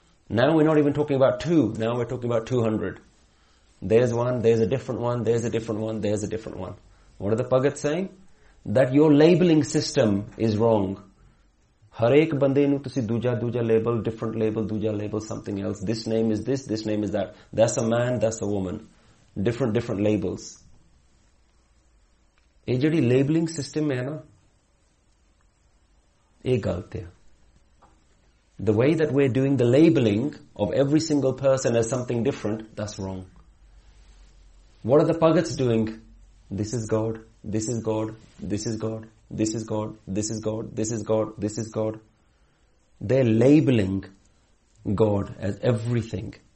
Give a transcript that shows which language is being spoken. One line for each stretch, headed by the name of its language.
English: Now we're not even talking about two, now we're talking about 200. There's one, there's a different one, there's a different one, there's a different one. What are the Bhagat saying? That your labeling system is wrong.
Punjabi: Harek bande nu tusi duja duja
English: label, different label,
Punjabi: duja
English: label, something else. This name is this, this name is that. That's a man, that's a woman. Different labels.
Punjabi: ਇਹ ਜੇਹੜੀ labeling system ਹੈ ਨਾ, ਇਹ ਗਲਤ ਹੈ।
English: The way that we're doing the labeling of every single person as something different, that's wrong. What are the Bhagats doing? This is God. This is God, this is God, this is God, this is God, this is God, this is God. They're labeling God as everything.